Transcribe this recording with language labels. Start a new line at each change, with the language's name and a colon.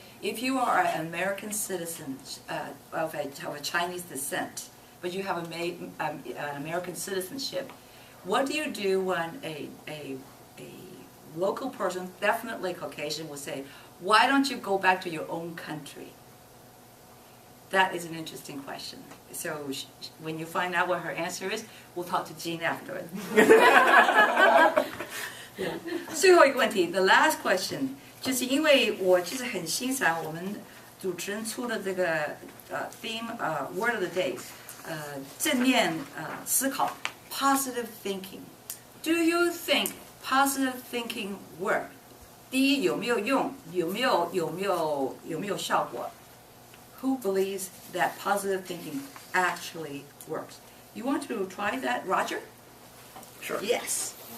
English: If you are an American citizen of a Chinese descent, but you have an American citizenship, what do you do when a local person, definitely Caucasian, will say, "Why don't you go back to your own country?" That is an interesting question. So when you find out what her answer is, we'll talk to Jean afterwards.
Chinese: 最后一个问题 ，
English: the last question，
Chinese: 就是因为我其实很欣赏我们主持人出的这个
English: theme word of the day，
Chinese: 正面思考
English: positive thinking。 Do you think positive thinking work？
Chinese: 第一有没有用？有没有效果？
English: Who believes that positive thinking actually works? You want to try that, Roger? Sure. Yes.